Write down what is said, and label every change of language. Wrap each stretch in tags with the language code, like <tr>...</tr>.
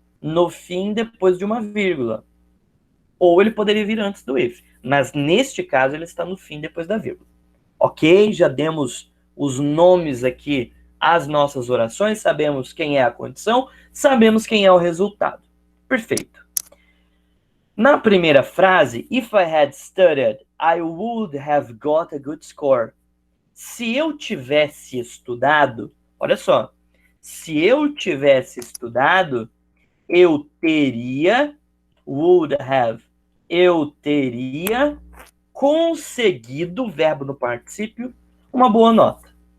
<pt>No fim, depois de uma vírgula. Ou ele poderia vir antes do if. Mas neste caso, ele está no fim, depois da vírgula. Ok? Já demos os nomes aqui às nossas orações. Sabemos quem é a condição. Sabemos quem é o resultado. Perfeito. Na primeira frase,</pt> <en>if I had studied, I would have got a good score.</en> <pt>Se eu tivesse estudado, olha só, se eu tivesse estudado, eu teria,</pt> <en>would have,</en> <pt>eu teria conseguido, verbo no particípio, uma boa nota.</pt>